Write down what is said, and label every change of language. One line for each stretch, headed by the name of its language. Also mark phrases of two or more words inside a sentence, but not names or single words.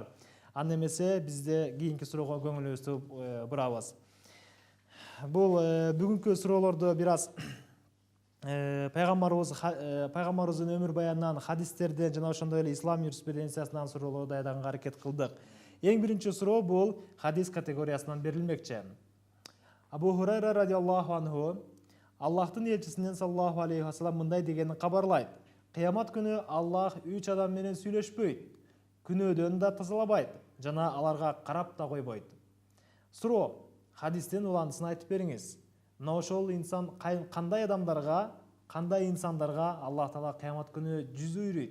Kyrgyz: Аны эмесе бизде кийинки суроого көңүлүбүздү бурабыз. Бул бүгүнкү суроолорду бир аз пайгамбарыбыздын өмүр баянынан, хадистерден жана ошондой эле ислам юриспруденциясынан суроолор даярдаганга аракет кылдык. Эң биринчи суроо бул хадис категориясынан берилмекчи. Абу Хурайра
Arabic: رضي الله عنه
Kyrgyz: Аллахтын элчисинен
Arabic: صلى الله عليه وسلم
Kyrgyz: мындай дегенин кабарлайт. Кыямат күнү Аллах 3 адам менен сүйлөшпөйт, күнөөдөн да тазалабайт, жана аларга карап да койбойт. Суроо, хадистин уландысын айтып бериңиз. Мына ошол инсан кандай адамдарга, кандай инсандарга Аллах Таала кыямат күнү жүз үйрөйт?